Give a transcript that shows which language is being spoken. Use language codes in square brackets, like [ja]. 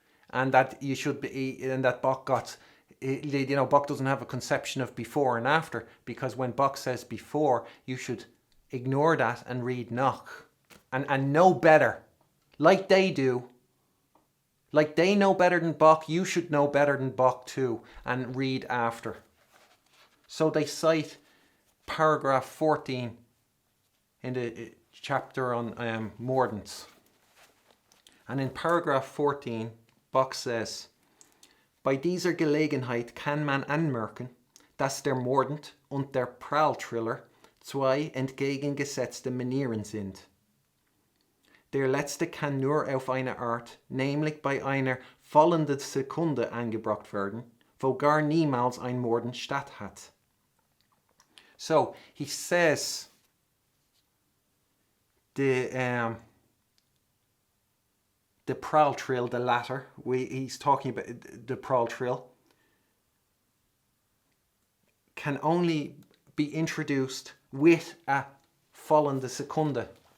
[en] and that you should be, and that Bach got, you know, Bach doesn't have a conception of before and after, because when Bach says before, you should ignore that and read nach, and know better, like they do. Like they know better than Bach, you should know better than Bach too, and read after. So they cite paragraph 14 in the chapter on mordents. And in paragraph 14, Bach says, [de] Bei dieser Gelegenheit kann man anmerken, dass der Mordent und der Pralltriller zwei entgegengesetzte Manieren sind. Der letzte kann nur auf eine Art, nämlich bei einer fallenden Sekunde angebracht werden, wo gar niemals ein Morden statt hat. [en] So, he says the Pralltrill, the latter, he's talking about the Pralltrill, can only be introduced with a [de] fallende Sekunde.